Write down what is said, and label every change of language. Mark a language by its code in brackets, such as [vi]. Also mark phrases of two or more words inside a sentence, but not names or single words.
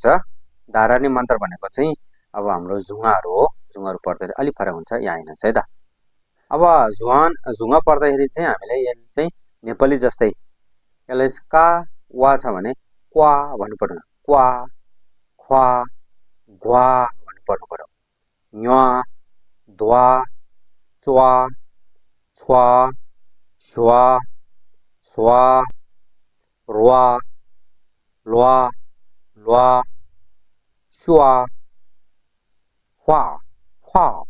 [ne] धारानी मन्त्र भनेको चाहिँ अब हाम्रो झुङाहरू हो, झुङाहरू पढ्दाखेरि अलिक फरक हुन्छ, यहाँ हेर्नुहोस् है त। अब झुङा पढ्दाखेरि चाहिँ हामीले यसले चाहिँ नेपाली जस्तै यसलाई का वा छ भने क्वा भन्नु पर्दैन, क्वा ख्वा ग्वा भन्नु पर्नु पर्यो। न्वा द्वा च्वा छ्वा स्वा स्वा र्वा ल्वा ल्वा स्वा ख्वा ख्वा